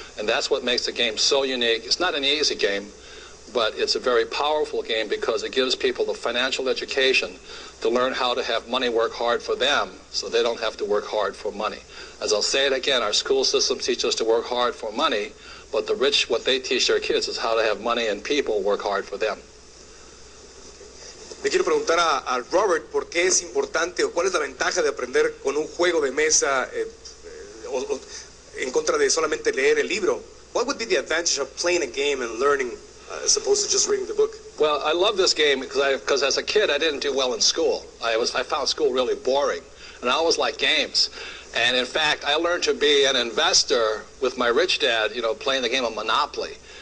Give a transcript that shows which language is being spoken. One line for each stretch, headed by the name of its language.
English: And that's what makes the game so unique. It's not an easy game, but it's a very powerful game because it gives people the financial education to learn how to have money work hard for them so they don't have to work hard for money. As I'll say it again, our school systems teach us to work hard for money, but the rich, what they teach their kids is how to have money and people work hard for them.
Spanish: Le quiero preguntar a Robert por qué es importante o cuál es la ventaja de aprender con un juego de mesa en contra de solamente leer el libro.
English: What would be the advantage of playing a game and learning as opposed to just reading the book? Well, I love this game because as a kid I didn't do well in school. I found school really boring, and I always liked games. And in fact, I learned to be an investor with my rich dad, playing the game of Monopoly.